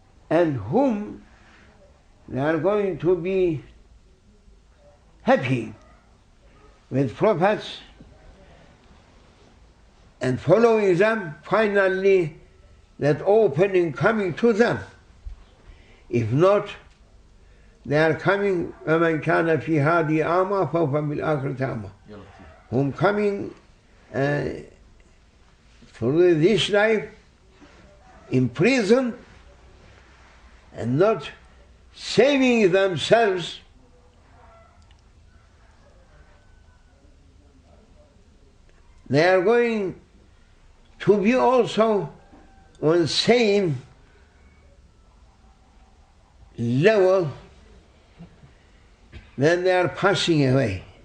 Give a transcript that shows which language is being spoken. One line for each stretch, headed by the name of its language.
English: And whom they are going to be happy with prophets and following them, finally that opening coming to them. If not, They are coming,
Arabic: وَمَنْ كَانَ فِي هَذِهِ أَعْمَى فَهُوَ بِالْآخِرَةِ أَعْمَى.
English: Whom coming through this life in prison and not saving themselves, they are going to be also on same level when they are passing away.